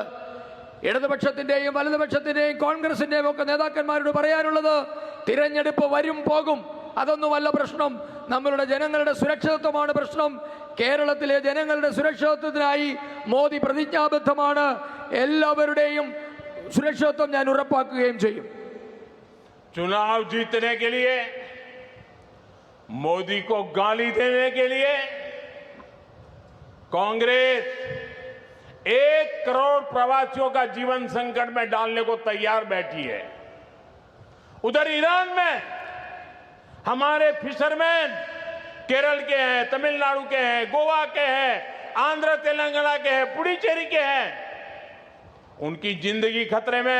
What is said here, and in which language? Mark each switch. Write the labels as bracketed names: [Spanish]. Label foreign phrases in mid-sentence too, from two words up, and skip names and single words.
[Malayalam] ഇടതുപക്ഷത്തിന്റെയും വലതുപക്ഷത്തിന്റെയും കോൺഗ്രസിന്റെയും ഒക്കെ നേതാക്കന്മാരോട് പറയാനുള്ളത്, തിരഞ്ഞെടുപ്പ് വരും പോകും, അതൊന്നുമല്ല പ്രശ്നം. നമ്മളുടെ ജനങ്ങളുടെ സുരക്ഷിതത്വമാണ് പ്രശ്നം. കേരളത്തിലെ ജനങ്ങളുടെ സുരക്ഷിതത്വത്തിനായി മോദി പ്രതിജ്ഞാബദ്ധമാണ്. എല്ലാവരുടെയും സുരക്ഷിതത്വം ഞാൻ ഉറപ്പാക്കുകയും ചെയ്യും. [Hindi] चुनाव जीतने के लिए, मोदी को गाली देने के लिए कांग्रेस 1 करोड़ प्रवासियों का जीवन संकट में डालने को तैयार बैठी है। उधर ईरान में हमारे फिशरमैन केरल के हैं, तमिलनाडु के हैं, गोवा के हैं, आंध्र तेलंगाना के हैं, पुडुचेरी के हैं, उनकी जिंदगी खतरे में।